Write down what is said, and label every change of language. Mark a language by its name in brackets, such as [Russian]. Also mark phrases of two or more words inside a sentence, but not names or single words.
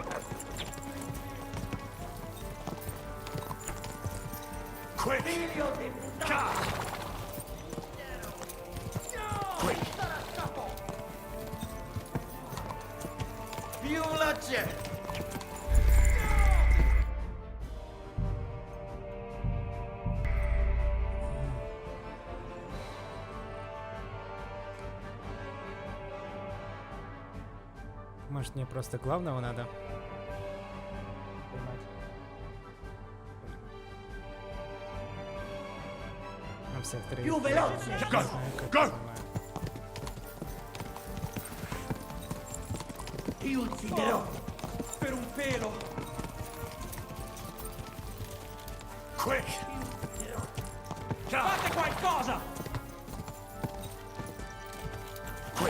[English] Quick! [Italian] Figlio di puttana! [English] Quick! [Italian] Più veloce! [Russian] Может, мне просто главного надо? Поймать. А всех троих. [Italian] Più veloce! [Russian] Не [English] Go! [Russian] знаю, как [English] Go! [Russian] поймаю. [Italian] Ti ucciderò! Per un pelo! [English] Quick! [Italian] Fate qualcosa! [English] Quick!